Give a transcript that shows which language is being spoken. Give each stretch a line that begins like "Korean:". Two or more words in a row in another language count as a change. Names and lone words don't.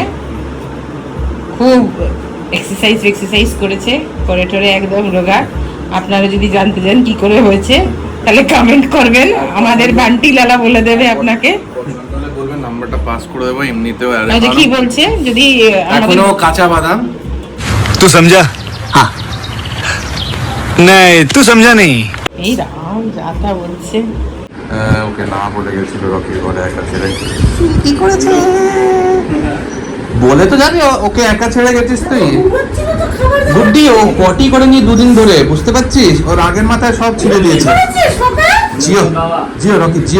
Bangla: খুব এক্সারসাইজ করেছে, করে টরে একদম রোগা। আপনারা যদি জানতে চান কি করে হয়েছে তাহলে কমেন্ট করবেন, আমাদের বান্টি লালা বলে দেবে আপনাকে। বলবেন নাম্বারটা পাস করে দেবো এমনিতেও। আচ্ছা কি বলছে, যদি এখনো কাঁচা বাদাম।
Hindi: तू समझा? हाँ नहीं तू समझा नहीं।
Bangla: এই রাম যাতা বলছে। ওকে না বলে গেছিল রকি বলে একা ছেড়ে। কি করেছে? বলে তো যাবি ওকে একা ছেড়ে গেছিস তুই। গুড্ডি ও পটি করে নিয়ে 2 দিন ধরে, বুঝতে পারছিস? ওর আগের মাথায় সব ছেড়ে দিয়েছে। জিও জিও রকি জিও।